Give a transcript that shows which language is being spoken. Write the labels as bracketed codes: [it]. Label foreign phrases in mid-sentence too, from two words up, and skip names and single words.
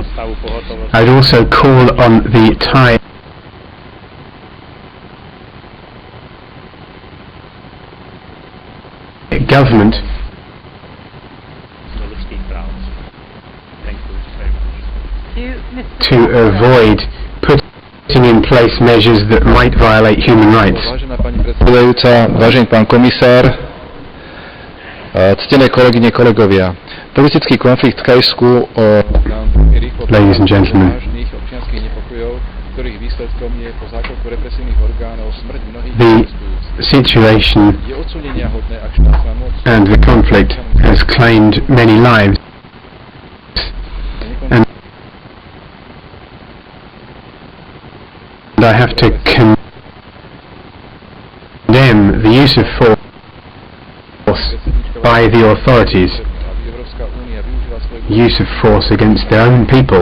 [en] I'd also call on the Thai government to avoid putting in place measures that might violate human rights. [sk] Vážená pani predsedajúca, vážený pán komisár, ctené kolegyne, kolegovia, politický konflikt v Thajsku [en] Ladies and gentlemen, [sk] vážnych občianskych nepokojov, ktorých výsledkom je po zákroku represívnych orgánov smrť mnohých [en] the [sk] protestujúcich. [en] situation [sk] Je odsúdeniahodné, ak štátna moc [en] and the conflict has claimed many lives, and I have to condemn the use of force by the authorities, use of force against their own people.